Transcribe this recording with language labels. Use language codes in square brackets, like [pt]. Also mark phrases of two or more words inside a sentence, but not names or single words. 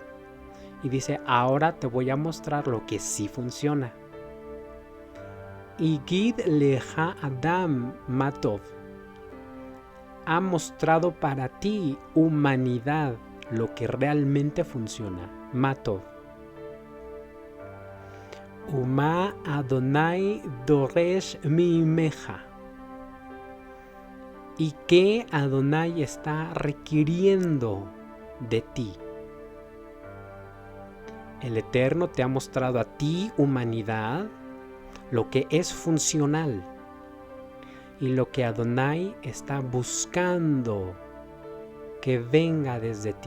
[es] Y dice, ahora te voy a mostrar lo que sí funciona. [he] Igid leja Adam Matov. [es] Ha mostrado para ti, humanidad, lo que realmente funciona. [he] Matov. Uma Adonai doresh mimeja. [es] ¿Y qué Adonai está requiriendo de ti? El Eterno te ha mostrado a ti, humanidad, lo que es funcional y lo que Adonai está buscando que venga desde ti.